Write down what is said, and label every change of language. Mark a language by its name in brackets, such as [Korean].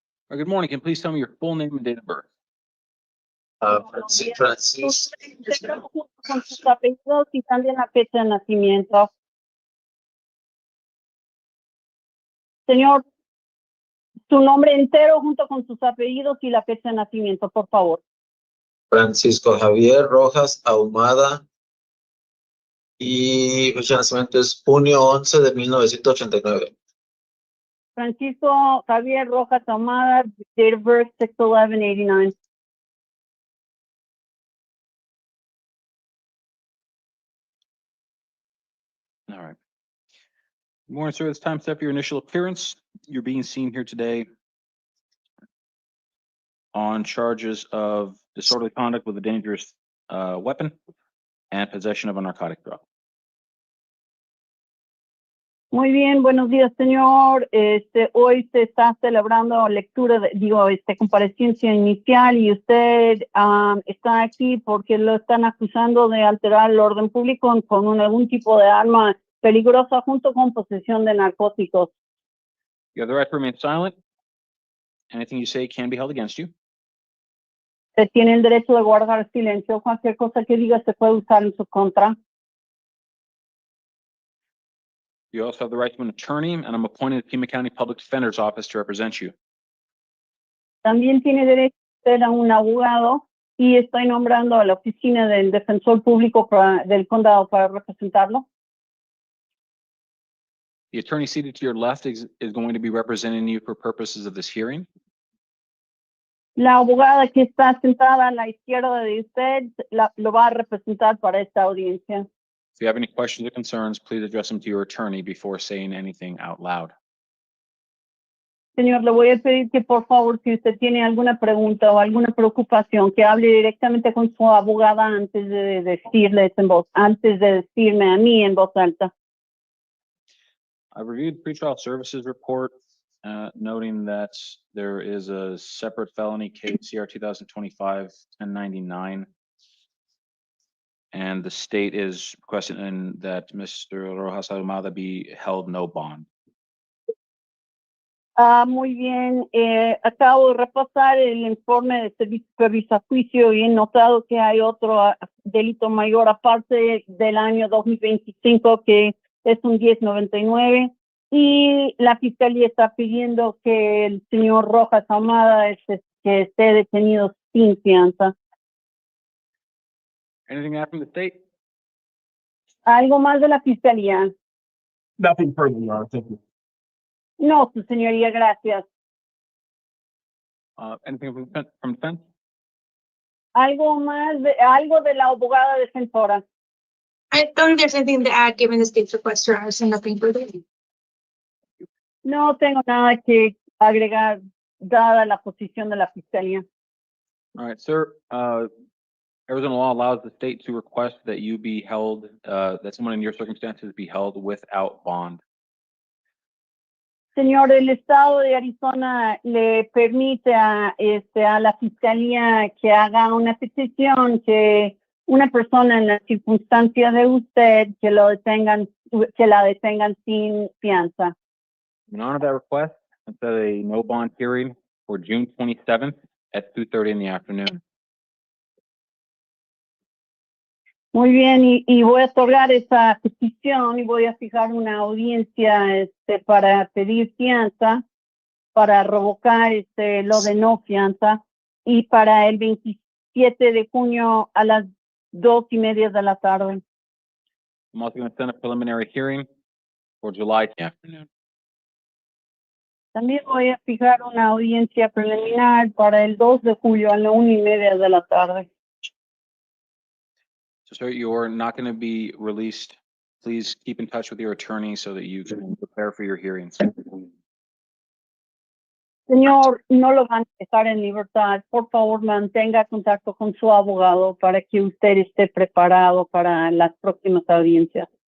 [English] Good morning. Can you please tell me your full name and date of birth? Francis. [Spanish] Con sus apellidos y también la fecha de nacimiento. Señor, su nombre entero junto con sus apellidos y la fecha de nacimiento, por favor. Francisco Javier Rojas Ahumada. Y fecha de nacimiento es junio 11 de 1989. [English] Francisco Javier Rojas Ahumada, date of birth 6/11/89. All right. Good morning, sir. It's time to step your initial appearance. You're being seen here today on charges of disorderly conduct with a dangerous weapon and possession of a narcotic drug. [Spanish] Muy bien, buenos días, señor. Hoy se está celebrando lectura, comparecencia inicial y usted está aquí porque lo están acusando de alterar el orden público con algún tipo de arma peligrosa junto con posesión de narcóticos. [English] You have the right to remain silent. Anything you say can be held against you. [Spanish] Se tiene el derecho de guardar silencio. Cualquier cosa que diga se puede usar en su contra. [English] You also have the right to an attorney, and I'm appointed the Pima County Public Defender's Office to represent you. [Spanish] También tiene derecho a un abogado y estoy nombrando a la oficina del defensor público del condado para representarlo. [English] The attorney seated to your left is going to be representing you for purposes of this hearing. [Spanish] La abogada que está sentada a la izquierda de usted lo va a representar para esta audiencia. [English] If you have any questions or concerns, please address them to your attorney before saying anything out loud. [Spanish] Señor, le voy a pedir que por favor, si usted tiene alguna pregunta o alguna preocupación, que hable directamente con su abogada antes de decirme a mí en voz alta. [English] I reviewed pretrial services report, noting that there is a separate felony case, CR 2025-1099. And the state is requesting that Mr. Rojas Ahumada be held no bond. [Spanish] Muy bien. Acabo de repasar el informe de servicio previsto a juicio y he notado que hay otro delito mayor aparte del año 2025 que es un 1099 y la fiscalía está pidiendo que el señor Rojas Ahumada que esté detenido sin fianza. [English] Anything out from the state? [Spanish] ¿Algo más de la fiscalía? [English] Nothing further, Your Honor. Thank you. [Spanish] No, su señoría, gracias. [English] Anything from defense? [Spanish] ¿Algo más algo de la abogada defensora? [English] I don't think there's anything to add given the state's request, Your Honor, so nothing further. [Spanish] No tengo nada que agregar dada la posición de la fiscalía. [English] All right, sir. Arizona law allows the state to request that you be held, that someone in your circumstances be held without bond. [Spanish] Señor, el estado de Arizona le permite a la fiscalía que haga una petición que una persona en la circunstancia de usted que la detengan sin fianza. [English] In honor of that request, I set a no bond hearing for June 27th at 2:30 in the afternoon. [Spanish] Muy bien, y voy a otorgar esa petición y voy a fijar una audiencia para pedir fianza, para revocar lo de no fianza y para el 27 de junio a las 2:30 de la tarde. [English] I'm also going to send a preliminary hearing for July afternoon. [Spanish] También voy a fijar una audiencia preliminar para el 2 de julio a la 1:30 de la tarde. [English] So, sir, you're not going to be released. Please keep in touch with your attorney so that you can prepare for your hearings. [Spanish] Señor, no lo van a dejar en libertad. Por favor, mantenga contacto con su abogado para que usted esté preparado para las próximas audiencias.